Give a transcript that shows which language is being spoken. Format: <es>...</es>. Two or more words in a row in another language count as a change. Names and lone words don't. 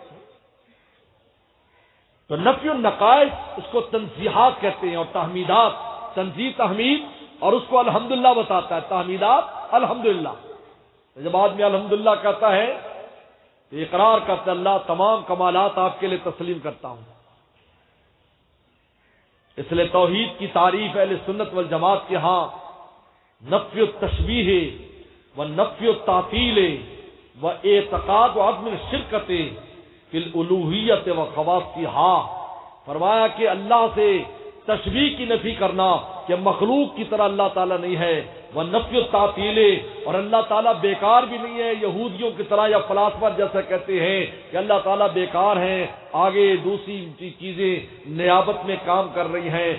<ur>تو</ur> <ar>نفی النقائص</ar> <ur>اس کو تنزیہات کہتے ہیں، اور تحمیدات، تنزیہ تحمید، اور اس کو الحمدللہ بتاتا ہے، تحمیدات الحمدللہ۔ جب آدمی الحمدللہ کہتا ہے تو اقرار کرتا ہے اللہ تمام کمالات آپ کے لیے تسلیم کرتا ہوں۔ اس لیے توحید کی تعریف اہل سنت والجماعت کے ہاں</ur> <ar>نفی التشبیہ و نفی التعطیل و اعتقاد و عدم الشرکت فی الالوہیت و خواصہا،</ar> <ur>فرمایا کہ اللہ سے تشبیہ کی نفی کرنا کہ مخلوق کی طرح اللہ تعالیٰ نہیں ہے، وہ</ur> <ar>نفی التعطیل،</ar> <ur>اور اللہ تعالیٰ بیکار بھی نہیں ہے یہودیوں کی طرح یا فلاسفہ جیسا کہتے ہیں کہ اللہ تعالیٰ بیکار ہیں، آگے دوسری چیزیں نیابت میں کام کر رہی ہیں۔</ur>